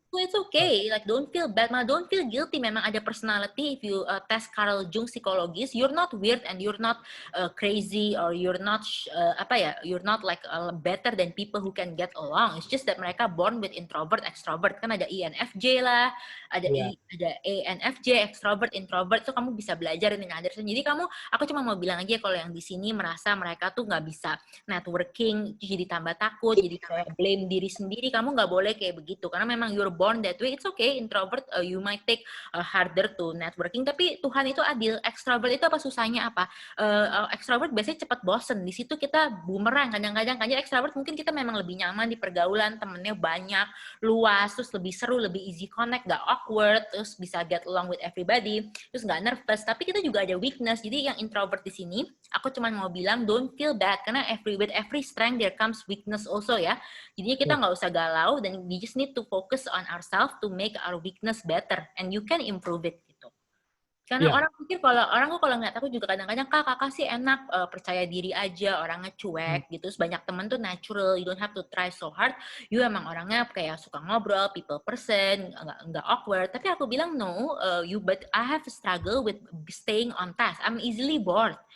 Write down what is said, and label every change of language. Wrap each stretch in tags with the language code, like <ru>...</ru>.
<en>So it's okay, like don't feel bad, malah don't feel guilty.</en> <id>Memang ada personality.</id> <en>If you test Carl Jung psikologis, you're not weird and you're not crazy or you're not you're not like better than people who can get along. It's just that mereka born with introvert, extrovert.</en> <id>Kan ada INFJ lah, ada ada ENFJ, extrovert, introvert. So kamu bisa belajar ini Anderson. Jadi aku cuma mau bilang aja kalau yang di sini merasa mereka tuh nggak bisa networking, jadi tambah takut, jadi kayak blame diri sendiri. Kamu nggak boleh kayak begitu karena memang</id> <en>you're born that way. It's okay, introvert you might take harder to networking,</en> <id>tapi Tuhan itu adil. Extrovert itu apa susahnya apa? Extrovert biasanya cepat bosen. Di situ kita bumerang. Kadang-kadang extrovert mungkin kita memang lebih nyaman di pergaulan, temennya banyak, luas, terus lebih seru, lebih easy connect, gak awkward, terus bisa get along with everybody, terus gak nervous. Tapi kita juga ada weakness. Jadi yang introvert di sini, aku cuma mau bilang</id> <en>don't feel bad</en> <id>karena</id> <en>with every strength there comes weakness also</en> <id>ya. Jadinya kita nggak usah galau dan</id> <en>we just need to focus on ourselves to make our weakness better and you can improve it gitu.</en> <id>Karena orang pikir kalau ngeliat aku juga kadang-kadang kakak sih enak, percaya diri aja, orangnya cuek gitu. Terus banyak temen tuh natural,</id> <en>you don't have to try so hard.</en> <id>You emang orangnya kayak suka ngobrol,</id> <en>people person,</en> <id>nggak awkward. Tapi aku bilang</id> <en>no, but I have a struggle with staying on task. I'm easily bored.</en>